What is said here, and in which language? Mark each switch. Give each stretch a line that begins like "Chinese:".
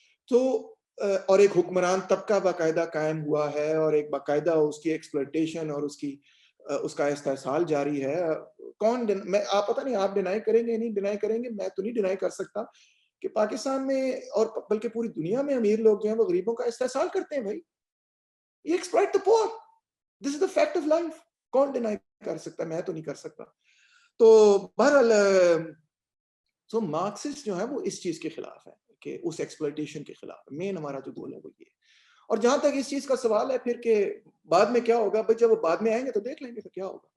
Urdu: تو اور ایک حکمران طبقہ باقاعدہ قائم ہوا ہے اور ایک باقاعدہ اس کی ایکسپلوٹیشن اور اس کا استحصال جاری ہے. کون میں آپ پتہ نہیں آپ ڈینائی کریں گے نہیں ڈینائی کریں گے, میں تو نہیں ڈینائی کر سکتا کہ پاکستان میں اور بلکہ پوری دنیا میں امیر لوگ جو ہیں وہ غریبوں کا استحصال کرتے ہیں. بھائی یہ
English: exploit the poor. This is the fact of life.
Urdu: کون ڈینائی کر سکتا, میں تو نہیں کر سکتا. تو بہرحال تو مارکسسٹ جو ہے وہ اس چیز کے خلاف ہے کہ اس ایکسپلوٹیشن کے خلاف. مین ہمارا جو گول ہے وہ یہ. اور جہاں تک اس چیز کا سوال ہے پھر کہ بعد میں کیا ہوگا, بھائی جب وہ بعد میں آئیں گے تو دیکھ لیں گے پھر کیا ہوگا.